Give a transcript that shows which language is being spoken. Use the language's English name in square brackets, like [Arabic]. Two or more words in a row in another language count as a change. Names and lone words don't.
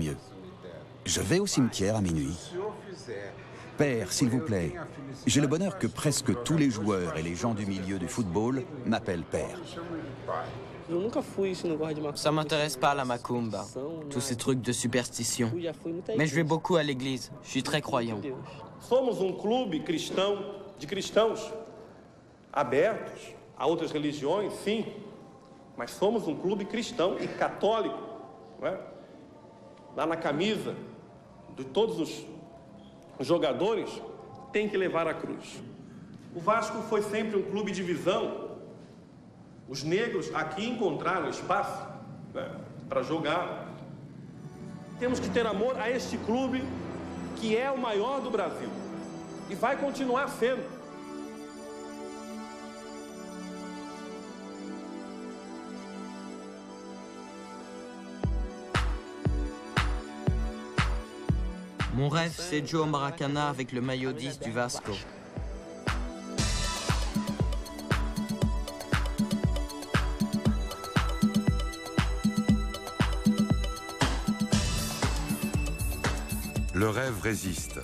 [French] » Je vais au cimetière à minuit. « Père, s'il vous plaît, j'ai le bonheur que presque tous les joueurs et les gens du milieu du football m'appellent père. » Ça m'intéresse pas la macumba, tous ces trucs de superstition. Mais je vais beaucoup à l'église, je suis très croyant. [Portuguese] Somos clube cristão de cristãos, abertos a outras religiões, sim, mas somos clube cristão e católico, não é? Lá na camisa de todos os jogadores tem que levar a cruz. O Vasco foi sempre clube de visão. Os negros aqui encontraram espaço, né, para jogar. Temos que ter amor a este clube que é o maior do Brasil e vai continuar sendo. [French] Mon rêve, c'est de jouer au Maracanã avec le maillot 10 du Vasco. Le rêve résiste.